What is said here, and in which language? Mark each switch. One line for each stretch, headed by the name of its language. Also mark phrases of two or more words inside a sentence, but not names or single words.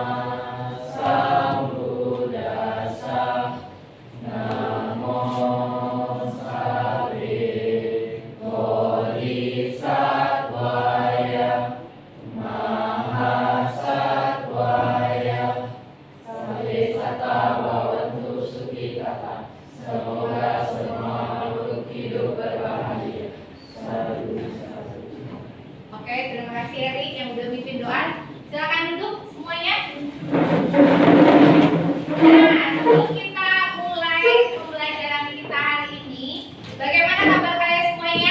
Pali: Sambuddhassa Namo Sari Bodhisattvaya Mahasattvaya Sabisata Bhavantu Sukhitata.
Indonesian: Semoga semua makhluk hidup berbahagia. Oke, terima kasih Erik yang udah mimpin doa. Silakan duduk semuanya. Nah, sebelum kita mulai pembelajaran kita hari ini, bagaimana kabar kalian semuanya?